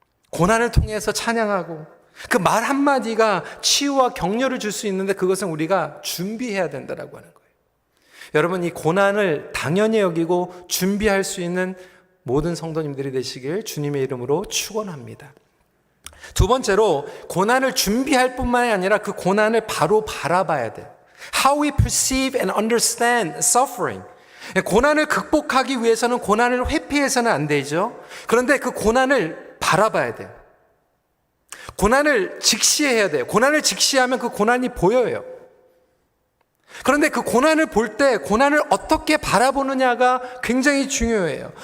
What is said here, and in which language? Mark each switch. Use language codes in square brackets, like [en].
[ko] 고난을 통해서 찬양하고 그 말 한마디가 치유와 격려를 줄 수 있는데 그것은 우리가 준비해야 된다라고 하는 거예요. 여러분, 이 고난을 당연히 여기고 준비할 수 있는 모든 성도님들이 되시길 주님의 이름으로 축원합니다. 두 번째로 고난을 준비할 뿐만이 아니라 그 고난을 바로 바라봐야 돼요. [en] How we perceive and understand suffering. [ko] 고난을 극복하기 위해서는 고난을 회피해서는 안 되죠. 그런데 그 고난을 바라봐야 돼요. 고난을 직시해야 돼요. 고난을 직시하면 그 고난이 보여요. 그런데 그 고난을 볼 때 고난을 어떻게 바라보느냐가 굉장히 중요해요.